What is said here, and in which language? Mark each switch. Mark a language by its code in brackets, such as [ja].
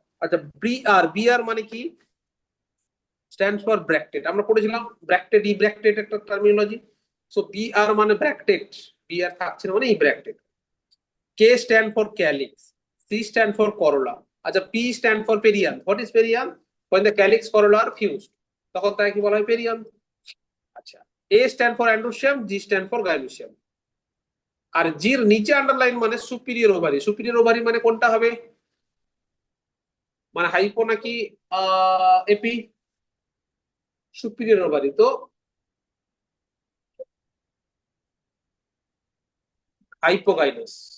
[bn] আচ্ছা, বি আর, বি আর মানে কি? [en] Stand for bracket. [bn] আমরা পড়েছিলাম ব্র্যাকেট, ই ব্র্যাকেট একটা টার্মিনোলজি। সো বি আর মানে ব্র্যাকেট, বি আর থাকছে না মানে ই bracket. [en] K stand for calyx, C stand for corolla. আচ্ছা, P stand for perianth. What is perianth? when the calyx corolla are fused, [bn] তখন তাকে কি বলা হয়? [en] Perianth. আচ্ছা, A stand for androecium, G stand for gynoecium. [bn] আর জির নিচে আন্ডারলাইন মানে সুপিরিয়র ওভারি। সুপিরিয়র ওভারি মানে কোনটা হবে? মানে হাইপো নাকি এপি? সুপিরিয়র ওভারি তো হাইপোগাইনাস।